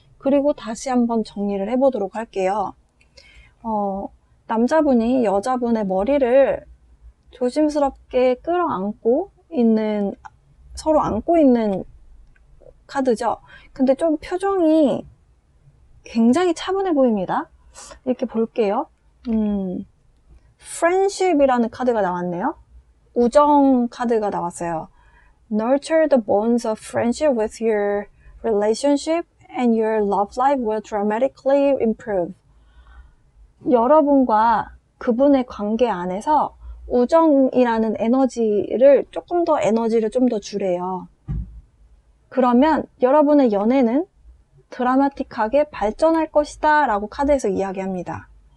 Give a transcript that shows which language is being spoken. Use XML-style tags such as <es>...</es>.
<ko>그리고 다시 한번 정리를 해보도록 할게요. 남자분이 여자분의 머리를 조심스럽게 끌어안고 있는, 서로 안고 있는 카드죠. 근데 좀 표정이 굉장히 차분해 보입니다. 이렇게 볼게요. friendship이라는 카드가 나왔네요. 우정 카드가 나왔어요.</ko> <en>Nurture the bonds of friendship with your relationship and your love life will dramatically improve.</en> <ko>여러분과 그분의 관계 안에서 우정이라는 에너지를 좀 더 주래요. 그러면 여러분의 연애는 드라마틱하게 발전할 것이다 라고 카드에서 이야기합니다.</ko>